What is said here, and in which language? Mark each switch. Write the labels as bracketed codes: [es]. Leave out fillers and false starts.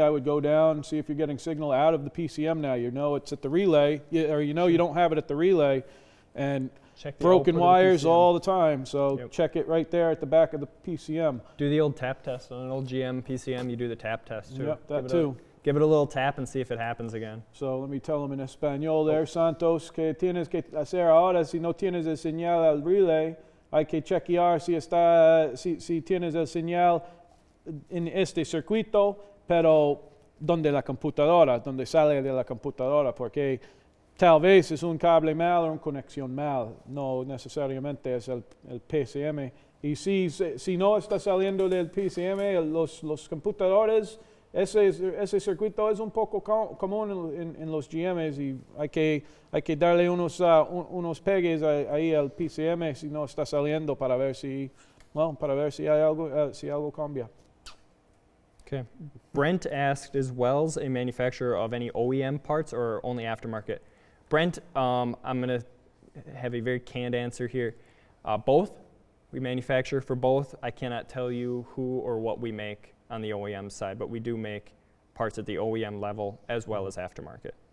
[en] I would go down and see if you're getting signal out of the PCM now. You know it's at the relay, or you know you don't have it at the relay, and broken wires all the time. So check it right there at the back of the PCM. Do the old tap test on an old GM PCM. You do the tap test too. Yep, that too. Give it a little tap and see if it happens again. So let me tell him in español there, [es] Santos, que tienes que hacer ahora si no tienes el señal al relay. Hay que chequear si tienes el señal en este circuito, pero donde sale de la computadora, porque tal vez es un cable mal o una conexión mal, no necesariamente es el PCM. Y si no está saliendo del PCM, los computadores, ese circuito es un poco común en los GMs y hay que darle unos pegues ahí al PCM si no está saliendo para ver si hay algo, si algo cambia. [en] Okay. Brent asked, is Wells a manufacturer of any OEM parts or only aftermarket? Brent, I'm going to have a very canned answer here. Both. We manufacture for both. I cannot tell you who or what we make on the OEM side, but we do make parts at the OEM level as well as aftermarket.